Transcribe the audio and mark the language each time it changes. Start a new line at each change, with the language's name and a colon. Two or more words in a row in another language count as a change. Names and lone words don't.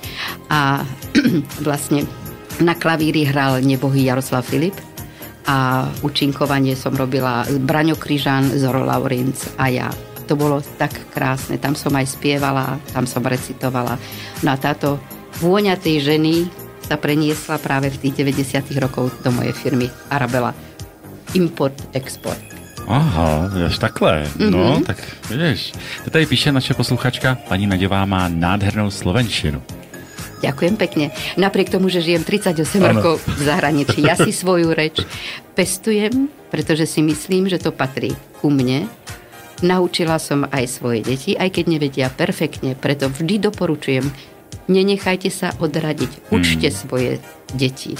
Slovak: A vlastne na klavíri hral nebohý Jaroslav Filip a účinkovanie som robila Braňo Kryžan, Zoro Laurinc a ja. To bolo tak krásne. Tam som aj spievala, tam som recitovala. No a táto vôňa tej ženy sa preniesla práve v tých 90. rokov do mojej firmy Arabela. Import, export.
Czech: Aha, až takhle. No, tak vidíš. To tady píše naše posluchačka, paní Naďová má nádhernou slovenčinu.
Slovak: Ďakujem pekne. Napriek tomu, že žijem 38 rokov v zahraničí, ja si svoju reč pestujem, pretože si myslím, že to patrí ku mne. Naučila som aj svoje deti, aj keď nevedia perfektne, preto vždy doporučujem, nenechajte sa odradiť, učte svoje deti.